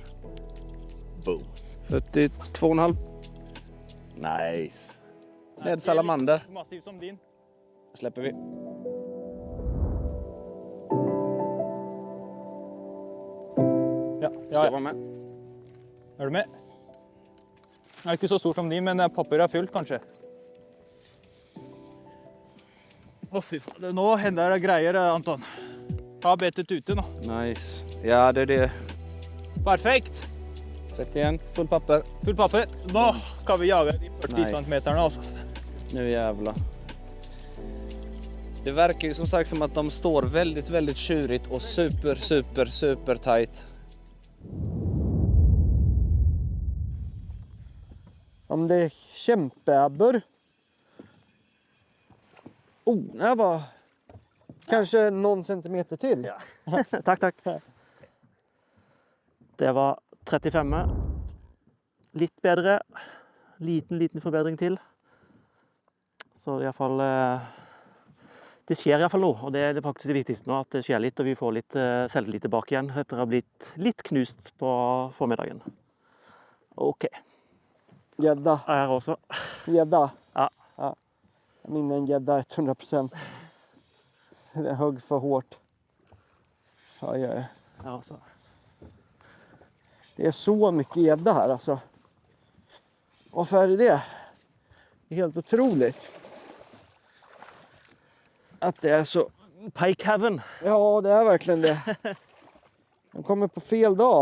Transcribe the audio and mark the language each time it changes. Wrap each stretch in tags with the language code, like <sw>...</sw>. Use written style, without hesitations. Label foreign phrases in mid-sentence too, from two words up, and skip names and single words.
<en>Boom. 42,5. Nice.</en> <sv>Med salamander. Massiv som din. Släpper vi. Ja, Ska jag vara med?</sv> <no>Er du med? Det er ikke så stort som de, men papiret er fullt kanskje. Å fy faen, nå hender det greier Anton. Har betet ute nå. Nice.</no> <sv>Ja, det är det. Perfekt! 31, full papper.</sv> <no>Full papper. Nå kan vi jage de 40 Nice.</no> <sv>centimeterna alltså. Nu jävlar. Det verkar ju som sagt som att de står väldigt tjurigt och</sv> <en>super tight.</en> <sv>Om det är kämpeabbor. Oh, det här var kanske någon centimeter till. Ja. Tack. Det var 35.</sv> <no>Litt bedre. Liten forbedring til. Så i hvert fall det skjer i hvert fall noe, og det er faktisk det viktigste nå, at det skjer litt, og vi får litt selvtillit tilbake igjen, etter å ha blitt litt knust på formiddagen. Ok.</no> <sv>Gädda.</sv> <no>Her også.</no> <sv>Gädda. Ja. Jag minns en gädda 100%. Det högg för hårt. Ja.</sv> <no>Her også.</no> <sv>Det är så mycket gädda här alltså. Varför är det? Det är helt otroligt. Att det är så.</sv> <en>Pike heaven.</en> <sv>Ja, det är verkligen det. De kommer på fel dag.</sv>